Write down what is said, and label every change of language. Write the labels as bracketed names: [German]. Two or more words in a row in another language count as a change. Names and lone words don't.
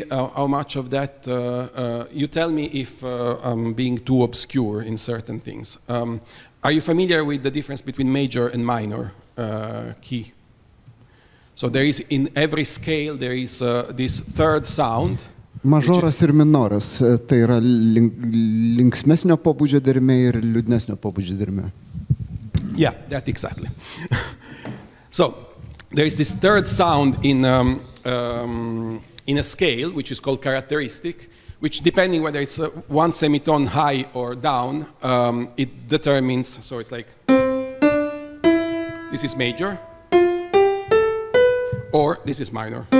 [English] How much of that? You tell me if I'm being too obscure in certain things. Are you familiar with the difference between major and minor key? So there is, in every scale, there is this third sound. [Lithuanian] Mažoras ir minoras, tai yra linksmesnio pobūdžio dermė ir liūdnesnio pobūdžio dermė. [English] Yeah, that exactly. So there is this third sound in a scale, which is called characteristic, which depending whether it's one semitone high or down, it determines, so it's like, this is major, or this is minor.